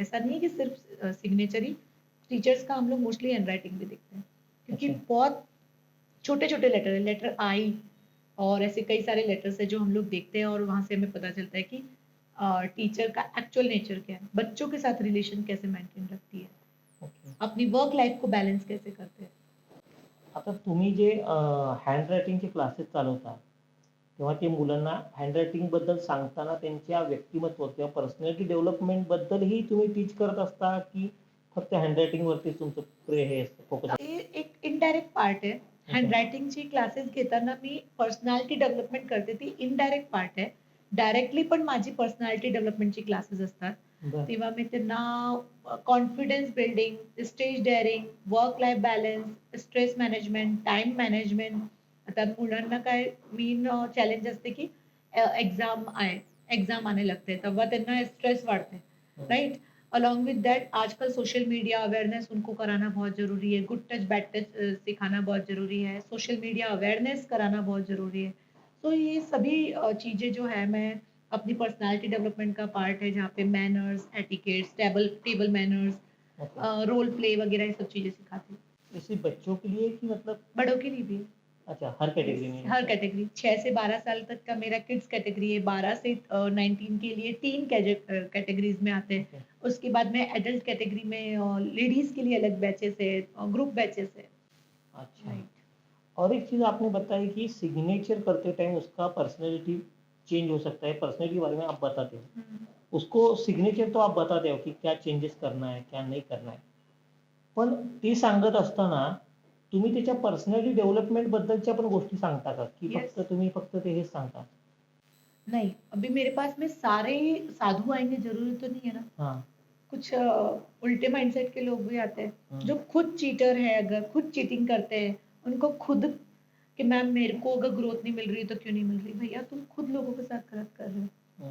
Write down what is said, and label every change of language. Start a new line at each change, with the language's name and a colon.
Hindi: ऐसा नहीं है कि सिर्फ सिग्नेचर ही, टीचर्स का हम लोग मोस्टली हैंडराइटिंग भी देखते हैं, क्योंकि अच्छा बहुत छोटे छोटे लेटर है, लेटर आई और ऐसे कई सारे लेटर्स है जो हम लोग देखते हैं, और वहां से हमें पता चलता है कि टीचर का एक्चुअल नेचर क्या है, बच्चों के साथ रिलेशन कैसे मेंटेन रखती है,
English: Okay.
Hindi: अपनी वर्क लाइफ को बैलेंस कैसे करते हैं।
Marathi: आता तुम्ही जे हँडरायटिंगचे क्लासेस चालवता तेव्हा ते मुलांना हँडरायटिंग बद्दल सांगताना त्यांच्या व्यक्तिमत्व किंवा पर्सनॅलिटी डेव्हलपमेंट बद्दलही तुम्ही टीच करत असता की फक्त हँडरायटिंग वरती तुमचं हे फोकस ते एक इनडायरेक्ट पार्ट आहे. हँडरायटिंगची क्लासेस घेताना मी पर्सनॅलिटी डेव्हलपमेंट करते, ती इनडायरेक्ट पार्ट आहे. डायरेक्टली पण माझी पर्सनॅलिटी डेव्हलपमेंटची क्लासेस असतात. बरं तेव्हा मी त्यांना confidence building, stage daring, work life balance, stress management, time management. आता मुलांना काय मेन चॅलेंज असते की
Hindi: एक्झाम आने लगते हैं,
Marathi: तेव्हा त्यांना स्ट्रेस वाढते, राइट?
English: along with that
Hindi: आजकल सोशल मीडिया अवेयरनेस उनको कराना बहुत ज़रूरी है, गुड टच बैड टच सिखाना बहुत ज़रूरी है, सोशल मीडिया अवेयरनेस कराना बहुत ज़रूरी है। तो ये सभी चीज़ें जो है, मैं अपनी पर्सनालिटी डेवलपमेंट का पार्ट है, जहाँ पे manners, etiquettes, table table manners,
English: okay
Hindi: role play वगैरह ये सब चीज़ें सिखाती हूँ। इसी बच्चों के लिए कि मतलब बड़ों के लिए भी है। अच्छा हर कैटेगरी में हर कैटेगरी, 6 से 12 साल तक का मेरा किड्स कैटेगरी है, 12 से 19 के लिए 3 कैटेगरीज में आते हैं।
English: okay
Hindi: उसके बाद में एडल्ट कैटेगरी में लेडीज के लिए अलग बैचेस है, ग्रुप बैचेस है। अच्छा
English: Right.
Hindi: और एक चीज़ आपने बताई कि सिग्नेचर करते टाइम उसका पर्सनैलिटी चेंज हो सकता है, पर्सनैलिटी के बारे में आप बताते हो। उसको सिग्नेचर तो आप बताते हो कि क्या चेंजेस करना है, क्या नहीं करना है.
Marathi: पण ते सांगत असताना तुम्ही त्याच्या पर्सनॅलिटी डेव्हलपमेंट बद्दलच्या पण गोष्टी सांगता का? की
English: Yes.
Marathi: फक्त तुम्ही फक्त ते हेच सांगता?
Hindi: नहीं, अभी मेरे पास में सारे साधु आएंगे जरूरी तो नहीं है ना। हां. कुछ उल्टे माइंडसेट के लोग भी आते हैं हम्म, जो खुद चीटर है, अगर खुद चीटिंग करते हैं, उनको खुद कि मैम मेरे को अगर ग्रोथ नहीं मिल रही तो क्यों नहीं मिल रही? भैया तुम खुद लोगों के साथ गलत कर रहे हो।